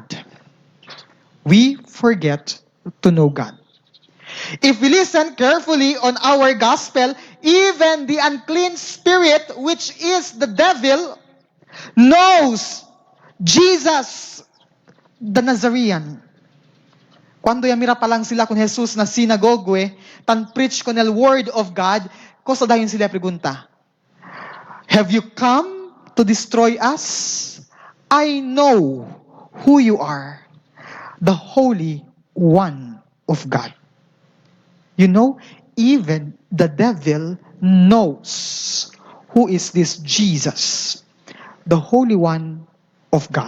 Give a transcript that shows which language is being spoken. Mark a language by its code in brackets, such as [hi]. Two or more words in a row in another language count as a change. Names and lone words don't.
[en] We forget to know God. If we listen carefully on our gospel, even the unclean spirit, which is the devil, knows Jesus the Nazarene. [cbk] Quando yamira pa lang sila kun Jesus na sinagogue, tan preach kon el [en] word of God, [cbk] kosa dayon sila pregunta. [en] Have you come to destroy us? I know who you are, the Holy One of God. You know, even the devil knows who is this Jesus, the Holy One of God.